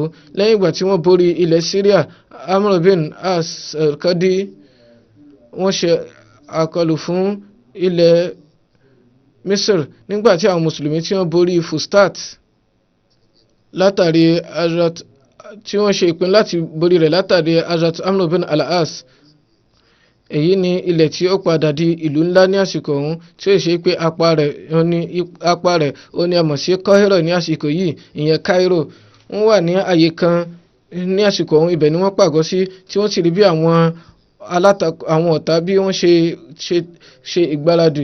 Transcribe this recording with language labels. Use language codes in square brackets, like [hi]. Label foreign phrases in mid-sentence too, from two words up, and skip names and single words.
[yo] Lẹ́yìn ìgbà tí wọ́n borí ilẹ̀ Syria, Amr bin As al-Kadi wọ́n ṣe àkọlù fún ilẹ̀ Misr nígbà tí àwọn mùsùlùmí tí wọ́n borí Fustat látàrí Hazrat tí wọ́n ṣe ìpín láti borí rẹ̀ látàrí Hazrat Amr bin al-As. Èyí ni ilẹ̀ tí ó padà di ìlú ńlá ní àsìkò ọ̀hún tí ó ṣe pé apá rẹ̀ ó ní a mọ̀ sí Cairo ní àsìkò yìí, ìyẹn Cairo. Wọ́n wà ní àyè kan ní àsìkò ọ̀hún, ibẹ̀ ni wọ́n pàgọ́ sí tí wọ́n sì rí bí àwọn ọ̀tá bí wọ́n ṣe ìgbáradì.